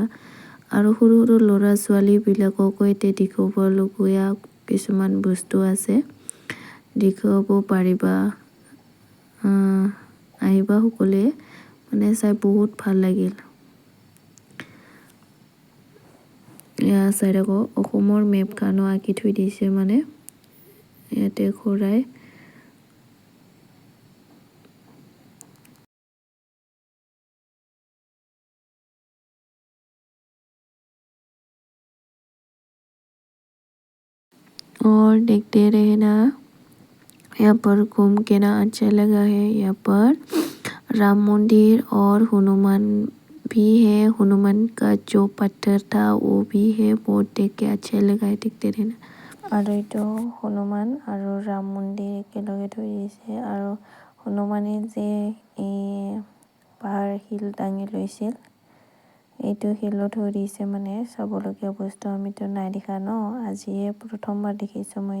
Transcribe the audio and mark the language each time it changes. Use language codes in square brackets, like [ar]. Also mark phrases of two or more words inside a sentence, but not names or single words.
[as] আৰু সৰু সৰু ল'ৰা ছোৱালীবিলাককো ইয়াতে দেখাবলগীয়া কিছুমান বস্তু আছে, দেখাব পাৰিবা। আহিবা সকলোৱে, মানে চাই বহুত ভাল লাগিল। এয়া চাই থাকো অসমৰ মেপখনো আঁকি থৈ দিছে, মানে ইয়াতে ঘূৰাই। [hi] और देखते रहना। यहाँ पर घूम के ना अच्छा लगा है। यहाँ पर राम मंदिर और हनुमान भी है। हनुमान का जो पत्थर था वो भी है। बहुत देख के अच्छा लगा है, देखते रहना। [as] আৰু এইটো হনুমান আৰু ৰাম মন্দিৰ একেলগে থৈ দিছে। আৰু হনুমানে যে এই পাহাৰ শিল দাঙি লৈছিল, এইটো শিলত থৈ দিছে, মানে চাবলগীয়া বস্তু। আমিতো নাই দেখা ন, আজিয়ে প্ৰথমবাৰ দেখিছোঁ মই।